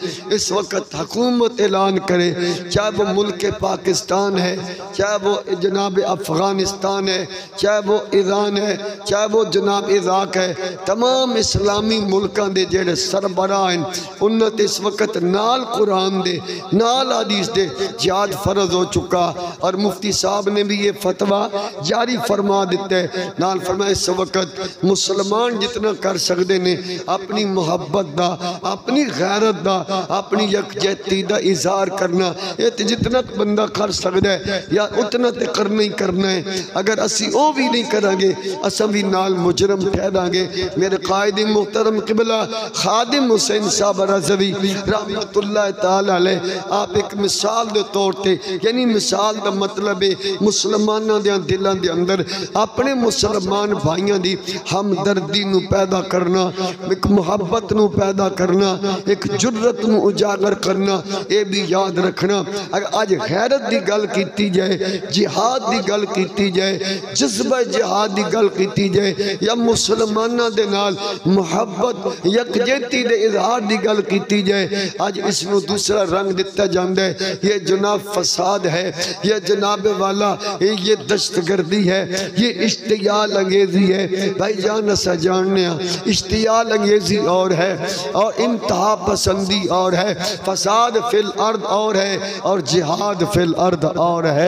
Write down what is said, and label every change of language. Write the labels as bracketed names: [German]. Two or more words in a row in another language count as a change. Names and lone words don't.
[Urdu] اس وقت حکومت اعلان کرے، چاہے وہ ملک پاکستان ہے، چاہے وہ جناب افغانستان ہے، چاہے وہ ایران ہے، چاہے وہ جناب عراق ہے، تمام اسلامی [Punjabi] ملکان دے جڑے سربراہ [Urdu] ہیں انت اس وقت نال قرآن دے نال حدیث دے جہاد فرض ہو چکا۔ اور مفتی صاحب نے بھی یہ فتویٰ جاری فرما دیتا ہے، نال فرمائے اس وقت مسلمان جتنا کر سکتے نے [Punjabi] اپنی محبت دا، اپنی غیرت دا، اپنی یکجہتی دا [Urdu] اظہار کرنا، یہ جتنا بندہ کر سکتا ہے یا اتنا تے کرنا ہی کرنا ہے۔ [Punjabi] اگر اسی او بھی نہیں کریں گے اساں بھی نال مجرم ٹھہریں گے۔ میرے قائد محترم قبلہ خادم حسین صاحب رضوی [Arabic] رحمت اللہ تعالی علیہ، [Punjabi] آپ ایک مثال دے طور تے، یعنی مثال دا مطلب ہے مسلمانہ دے دلان دے اندر اپنے مسلمان بھائیاں دی ہمدردی نو پیدا کرنا، ایک محبت نو پیدا کرنا، ایک جرت نو اجاگر کرنا، اے بھی یاد رکھنا۔ اگر آج غیرت دی گل کیتی جائے، جہاد دی گل کیتی جائے، جذبہ جہاد دی گل کیتی جائے، یا مسلمانہ دے نال محبت یکجہتی دے اظہار دی گل کیتی جائے، [Urdu] آج اس میں دوسرا رنگ دیتا جاندہ ہے، یہ جناب فساد ہے، یہ جناب والا یہ دشت گردی ہے، یہ اشتعال انگیزی ہے۔ [Punjabi] بھائی جان اسا جاننے ہیں [Urdu] اشتعال انگیزی اور ہے اور انتہا پسندی اور ہے، [Arabic] فساد فی الارض [Urdu] اور ہے اور جہاد [Arabic] فی الارض [Urdu] اور ہے۔